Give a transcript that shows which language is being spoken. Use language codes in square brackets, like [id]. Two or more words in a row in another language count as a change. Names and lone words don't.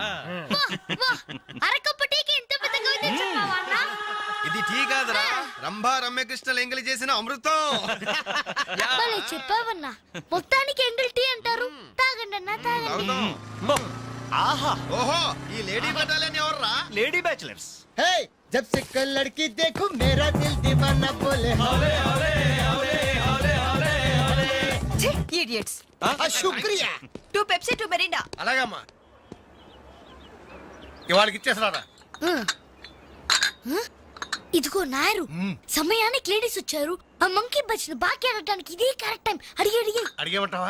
[te] అరకప్పు టీకి ఇంత పెద్ద కవిత చెప్పావా అన్న? ఇది టీ కాదురా, రంభా రమ్యకృష్ణలు ఎంగిలి చేసిన అమృతం. భలే చెప్పావన్నా. మొత్తానికి ఎంగిల్ టీ అంటారు. తాగండి అన్న తాగండి. ఆహా, ఓహో ఈ [en] lady battalion [te] ఎవర్రా? [en] lady bachelors. [hi] हे जब से कल लड़की देखो मेरा दिल दीवाना बोले हौले हौले हौले हौले हौले हौले. [te] ఇడియట్స్. శుక్రియా. 2 పెప్సీ 2 మెరిండా. అలాగమ్మా, ఇవాళకి ఇచ్చేసరారా. ఇదిగో నాయరు సమయానికి లేడీస్ వచ్చారు. ఆ మంకీ బచ్చిన బాకీ అడగడానికి ఇదే [en] correct time. [te] అడిగి అడిగేమంటావా?